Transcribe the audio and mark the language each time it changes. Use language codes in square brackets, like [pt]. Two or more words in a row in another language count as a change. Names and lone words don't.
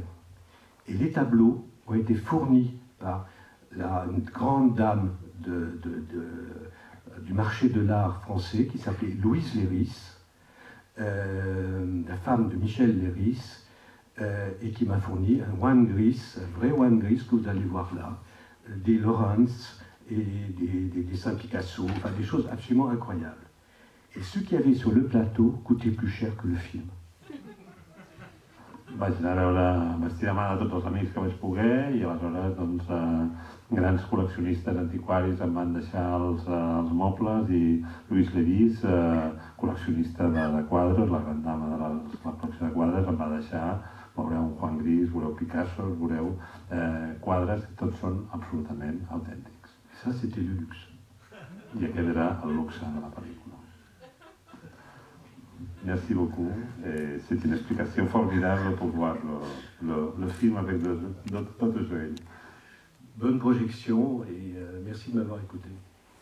[fr] Et les tableaux ont été fournis par une grande dame du marché de l'art français qui s'appelait Louise Léris, la femme de Michel Léris, et qui m'a fourni un One Gris, un vrai One Gris que vous allez voir là, des Lawrence et des dessins Picasso, enfin des choses absolument incroyables. Et ce qu'il y avait sur le plateau coûtait plus cher que le film. [ca] Vaig anar a veure, vaig tirar mà de tots els amics que vaig poder i aleshores doncs, grans col·leccionistes antiquaris em van deixar els mobles i Lluís Levís, col·leccionista de quadres, la gran dama de la col·lecció de quadres, em va deixar, veureu un Juan Gris, veureu Picasso, veureu quadres que tots són absolutament autèntics. [fr] Ça, c'était le luxe. [ca] I aquest era el luxe de la pel·lícula. [fr] Merci beaucoup. C'est une explication formidable pour voir le film avec d'autres yeux. Bonne projection et merci de m'avoir écouté.